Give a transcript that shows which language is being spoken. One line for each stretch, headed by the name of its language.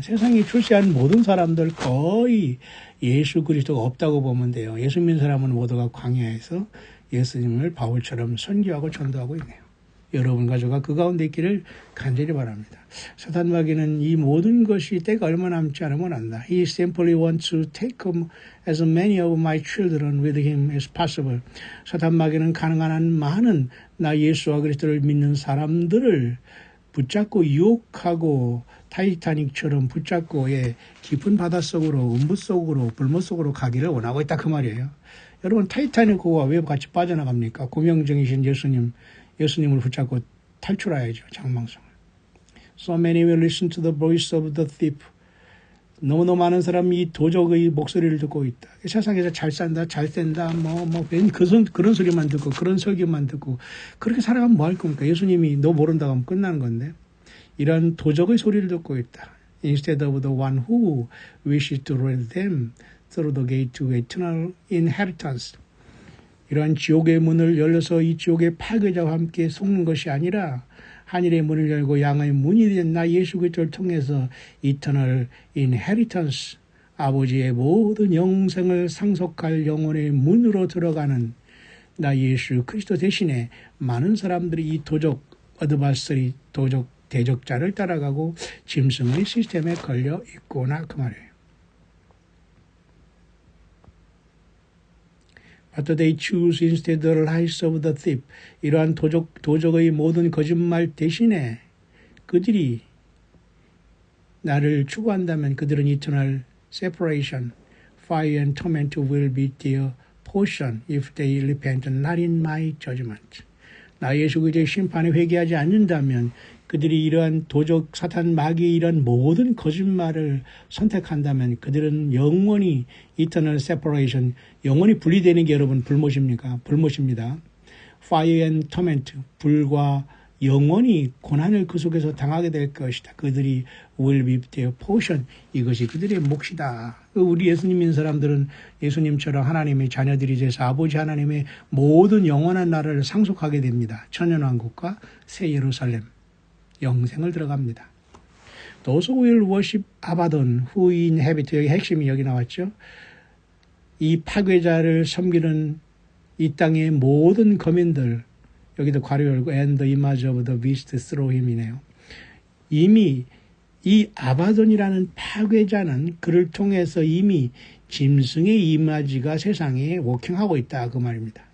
Korean: 세상에 출세한 모든 사람들 거의 예수 그리스도가 없다고 보면 돼요. 예수 믿는 사람은 모두가 광야에서 예수님을 바울처럼 선교하고 전도하고 있네요. 여러분 가족과 그 가운데 있기를 간절히 바랍니다. 사탄 마귀는 이 모든 것이 때가 얼마 남지 않으면 안다.
English: He simply wants to take as many of my children with him as possible.
Korean: 사탄 마귀는 가능한 한 많은 나 예수와 그리스도를 믿는 사람들을 붙잡고 유혹하고 타이타닉처럼 붙잡고 깊은 바닷속으로 음부 속으로 불못 속으로 가기를 원하고 있다 그 말이에요. 여러분 타이타닉과 왜 같이 빠져나갑니까? 고명정이신 예수님을 붙잡고 탈출해야죠. 장망성을.
English: So many will listen to the voice of the thief.
Korean: 너무너무 많은 사람이 이 도적의 목소리를 듣고 있다. 세상에서 잘 산다, 잘 센다, 그런 소리만 듣고, 그런 설교만 듣고, 그렇게 살아가면 뭐 할 겁니까? 예수님이 너 모른다고 하면 끝나는 건데. 이런 도적의 소리를 듣고 있다.
English: Instead of the one who wishes to lead them through the gate to eternal inheritance.
Korean: 이러한 지옥의 문을 열려서 이 지옥의 파괴자와 함께 속는 것이 아니라 하늘의 문을 열고 양의 문이 된 나 예수 그리스도를 통해서 이터널 인헤리턴스 아버지의 모든 영생을 상속할 영혼의 문으로 들어가는 나 예수 그리스도 대신에 많은 사람들이 이 도적 어드바스리 도적 대적자를 따라가고 짐승의 시스템에 걸려 있구나 그 말이에요.
English: But they choose instead the lies of the thief.
Korean: 이러한 도적의 모든 거짓말 대신에 그들이 나를 추구한다면
English: 그들은 eternal separation, fire and torment will be their portion if they repent not in my judgment.
Korean: 나 예수 그리스도의 심판에 회개하지 않는다면 그들이 이러한 도적 사탄 마귀의 이러한 모든 거짓말을 선택한다면 그들은 영원히
English: eternal separation,
Korean: 영원히 분리되는 게 여러분 불못입니까? 불못입니다.
English: Fire and torment,
Korean: 불과 영원히 고난을 그 속에서 당하게 될 것이다. 그들이
English: will be their portion,
Korean: 이것이 그들의 몫이다. 우리 예수님 믿는 사람들은 예수님처럼 하나님의 자녀들이 돼서 아버지 하나님의 모든 영원한 나라를 상속하게 됩니다. 천년왕국과 새 예루살렘. 영생을 들어갑니다.
English: Those who will worship Abaddon, who inhabit,
Korean: 여기 핵심이 여기 나왔죠. 이 파괴자를 섬기는 이 땅의 모든 거민들, 여기도 괄호 열고
English: and the image of the beast through him
Korean: 이네요. 이미 이 아바돈이라는 파괴자는 그를 통해서 이미 짐승의 이미지가 세상에 워킹하고 있다 그 말입니다.